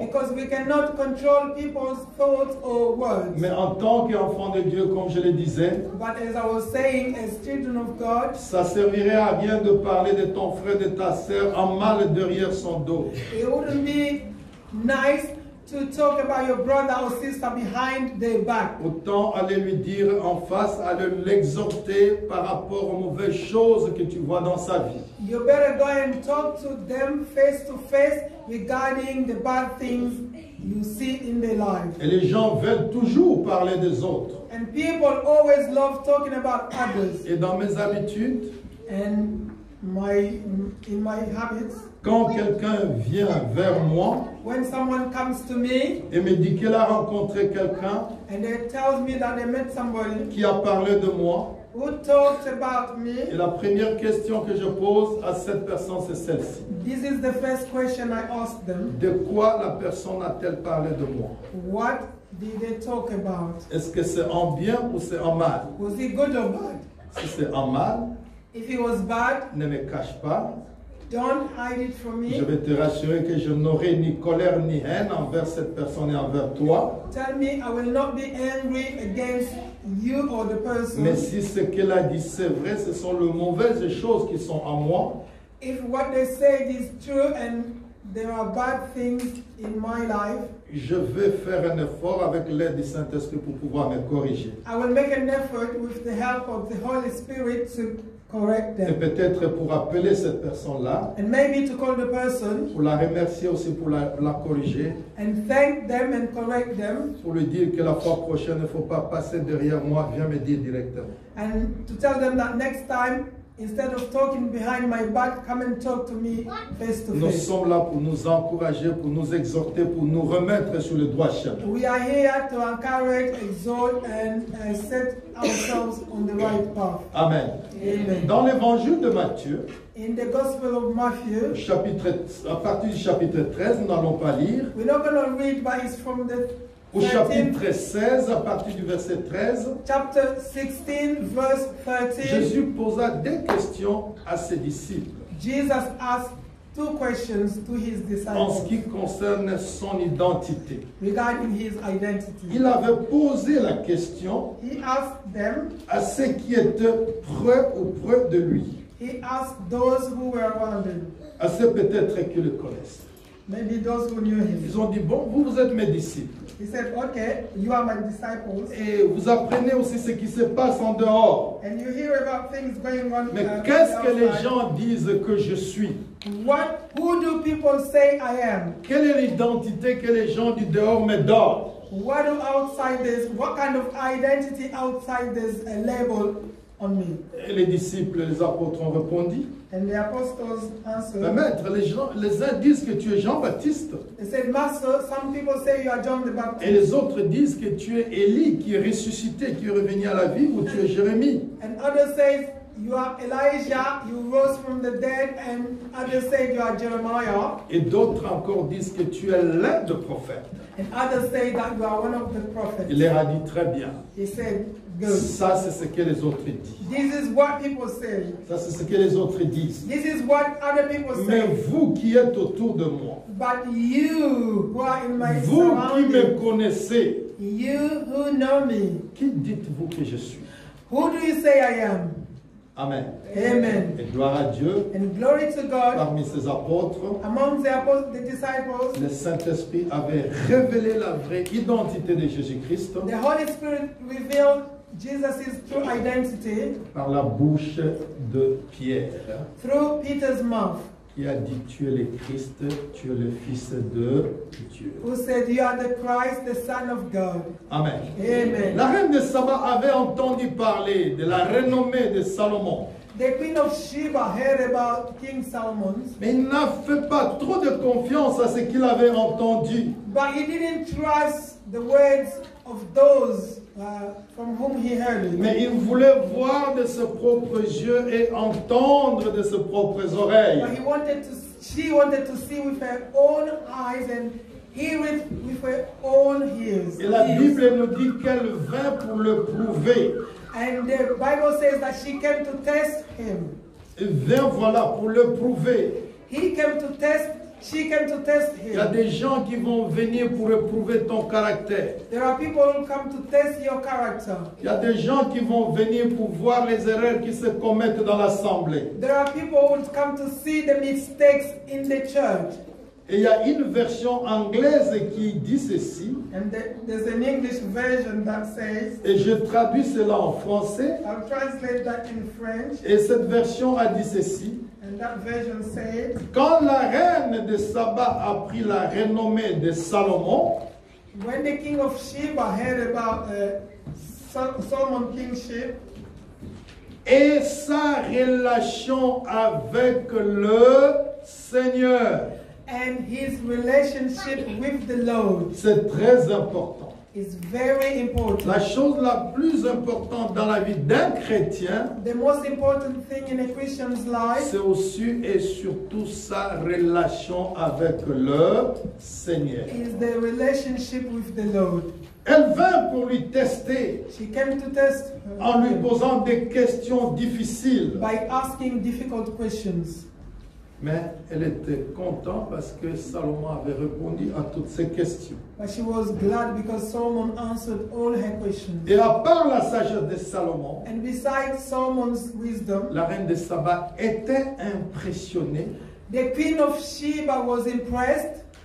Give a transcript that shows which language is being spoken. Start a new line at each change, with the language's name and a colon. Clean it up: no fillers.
English: Because we cannot control people's thoughts or words.
French: Mais en tant qu'enfant de Dieu, comme je le disais,
English: But as I was saying, as children of God,
French: ça servirait à rien de parler de ton frère, de ta sœur en mal derrière son dos.
English: it wouldn't be nice to talk about your brother or sister behind their back.
French: Autant aller lui dire en face, aller l'exhorter par rapport aux mauvaises choses que tu vois dans sa vie.
English: You better go and talk to them face to face regarding the bad things you see in their life.
French: Et les gens veulent toujours parler des autres.
English: And people always love talking about others.
French: Et dans mes habitudes,
English: And in my habits,
French: quand quelqu'un vient vers moi
English: when someone comes to me
French: et me dit qu'il a rencontré quelqu'un
English: and they tells me that they met somebody
French: qui a parlé de moi,
English: who talked about
French: et
English: me,
French: la première question que je pose à cette personne, c'est celle-ci.
English: this is the first question I ask them.
French: De quoi la personne a-t-elle parlé de moi?
English: What did they talk about?
French: Est-ce que c'est en bien ou c'est en mal?
English: Was it good or bad?
French: Si c'est en mal,
English: If it was bad,
French: ne me cache pas.
English: don't hide it from
French: Je
English: me.
French: vais te rassurer que je n'aurai ni colère ni haine envers cette personne et envers toi.
English: Tell me I will not be angry against you or the
French: Mais
English: person.
French: si ce qu'elle a dit c'est vrai, ce sont les mauvaises choses qui sont en moi,
English: If what they say is true and there are bad things in my life,
French: je vais faire un effort avec l'aide du Saint-Esprit pour pouvoir me corriger.
English: I will make an effort with the help of the Holy Spirit to correct
French: Et
English: them.
French: peut-être pour appeler cette personne-là,
English: And maybe to call the person
French: pour la remercier aussi, pour la corriger,
English: and thank them and correct them,
French: pour lui dire que la fois prochaine, il ne faut pas passer derrière moi, viens me dire directement.
English: and to tell them that next time, instead of talking behind my back, come and talk to me face to
French: Nous
English: face.
French: sommes là pour nous encourager, pour nous exhorter, pour nous remettre sur le droit chemin.
English: We are here to encourage, exhort, and set ourselves on the right path. Amen. Amen.
French: Dans l'évangile de Matthieu,
English: In the Gospel of Matthew,
French: à partir du chapitre 13, nous n'allons pas lire,
English: we're not going to read, but it's from the
French: au
English: 13th,
French: chapitre 16, à partir du verset 13,
English: chapter 16, verse 13.
French: Jésus posa des questions à ses disciples
English: Jesus asked two questions to his
French: en ce
English: disciples
French: qui concerne son identité.
English: regarding his identity.
French: Il avait posé la question
English: He asked them,
French: à ceux qui étaient près de lui,
English: he asked those who were around him,
French: à ceux peut-être qui le connaissent.
English: maybe those who knew him.
French: Ils ont dit, bon, vous êtes mes disciples.
English: He said, okay, you are my disciples,
French: Et vous apprenez aussi ce qui se passe en dehors.
English: and you hear about things going on.
French: Mais qu'est-ce que les
English: outside.
French: gens disent que je suis?
English: Who do people say I am?
French: Quelle est l'identité que les gens du dehors me donnent?
English: What kind of identity outsiders label on me?
French: Et les disciples, les apôtres ont répondu.
English: And the apostles
French: Mais
English: answered.
French: maître, les uns disent que tu es Jean-Baptiste.
English: They said, Master, some people say you are John the
French: Et
English: Baptist.
French: les autres disent que tu es Élie qui est ressuscité, qui est revenu à la vie, ou tu es Jérémie.
English: And others say you are Elijah, you rose from the dead, and others say you are Jeremiah,
French: Et d'autres encore disent que tu es l'un des prophètes.
English: and others say that you are one of the
French: Il
English: prophets.
French: leur a dit très bien.
English: He said, good.
French: Ça, c'est ce que les autres disent.
English: This is what people say.
French: Ça, c'est ce que les autres disent.
English: This is what other people
French: Mais
English: say.
French: vous qui êtes autour de moi,
English: But you who are in my
French: vous qui me
English: surroundings,
French: connaissez,
English: you who know me,
French: qui dites-vous que je suis?
English: who do you say I am? Amen. Amen.
French: Et gloire à Dieu,
English: And glory to God.
French: parmi ses apôtres,
English: Among the disciples,
French: le Saint-Esprit avait révélé la vraie identité de Jésus-Christ
English: the Holy Spirit revealed Jesus' true identity
French: par la bouche de Pierre,
English: through Peter's mouth,
French: qui a dit, tu es le Christ, tu es le Fils de Dieu.
English: who said, you are the Christ, the Son of God. Amen. Amen.
French: La reine de Saba avait entendu parler de la renommée de Salomon,
English: The Queen of Sheba heard about King Solomon,
French: mais il n'a fait pas trop de confiance à ce qu'il avait entendu.
English: but he didn't trust the words of those from whom he heard it.
French: Mais il voulait voir de ses propres yeux et entendre de ses propres oreilles.
English: But she wanted to see with her own eyes and hear it with her own ears.
French: Et la Bible nous dit qu'elle vint pour le prouver.
English: And the Bible says that she came to test him.
French: Elle vint, voilà, pour le prouver.
English: She came to test
French: Il y a
English: him.
French: des gens qui vont venir pour éprouver ton caractère.
English: There are people who come to test your character.
French: Il y a des gens qui vont venir pour voir les erreurs qui se commettent dans l'assemblée.
English: There are people who come to see the mistakes in the church.
French: Et il y a une version anglaise qui dit ceci,
English: And there's an English version that says,
French: et je traduis cela en français,
English: I'll translate that in French,
French: et cette version a dit ceci.
English: and that version says,
French: Quand la reine de Saba a pris la renommée de Salomon,
English: when the king of Sheba heard about Solomon's kingship
French: et sa relation avec le Seigneur,
English: and his relationship with the Lord,
French: c'est très important.
English: is very important.
French: La chose la plus importante dans la vie d'un chrétien,
English: The most important thing in a Christian's life
French: c'est aussi et surtout sa relation avec le Seigneur.
English: is the relationship with the Lord.
French: Elle vint pour lui tester
English: She came to test
French: en lui
English: him
French: posant des questions difficiles.
English: by asking difficult questions.
French: Mais elle était contente parce que Salomon avait répondu à toutes ces questions.
English: But she was glad because Solomon answered all her questions.
French: Et à part la sagesse de Salomon,
English: And besides Solomon's wisdom,
French: la reine de Saba était impressionnée
English: the queen of Sheba was impressed